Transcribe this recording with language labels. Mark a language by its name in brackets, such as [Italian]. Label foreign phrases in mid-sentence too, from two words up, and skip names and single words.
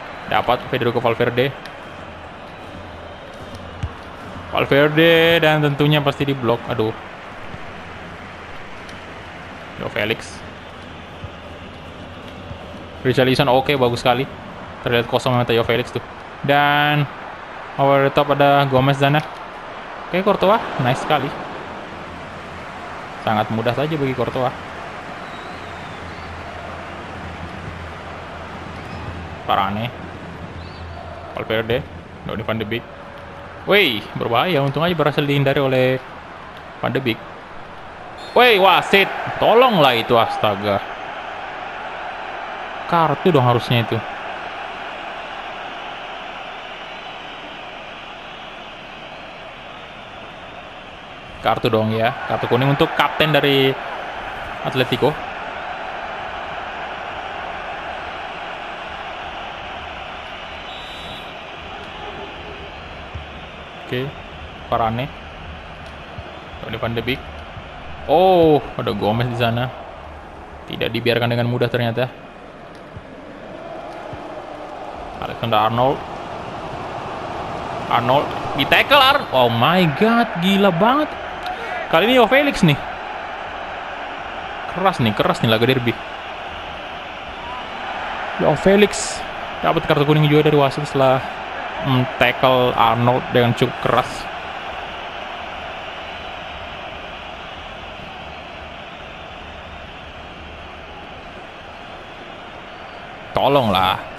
[Indonesian] Dapat Federico Valverde. Valverde dan tentunya pasti diblok. Aduh. Yo Felix. Richarlison oke, bagus sekali. Terlihat kosong sama Yo Felix tuh. Dan [English] over the top [Indonesian] ada Gomez sana. Oke, Courtois, nice sekali. Sangat mudah saja bagi Courtois. Varane. Valverde, Donny van de Beek. Wih, berbahaya. Untung aja berhasil dihindari oleh Van de Beek. Wih, wasit. Tolonglah itu, astaga. Kartu dong harusnya itu. Kartu dong ya. Kartu kuning untuk kapten dari Atletico. Oke, Varane, Donny van de Beek. Oh, ada Gomez di sana. Tidak dibiarkan dengan mudah ternyata. Alexander Arnold. Arnold di tackle. [English] Oh my god, [Indonesian] gila banget. Kali ini Yo Felix nih. Keras nih laga derby. Yo Felix dapat kartu kuning juga dari wasit setelah tackle Arnold dengan cukup keras. Tolonglah.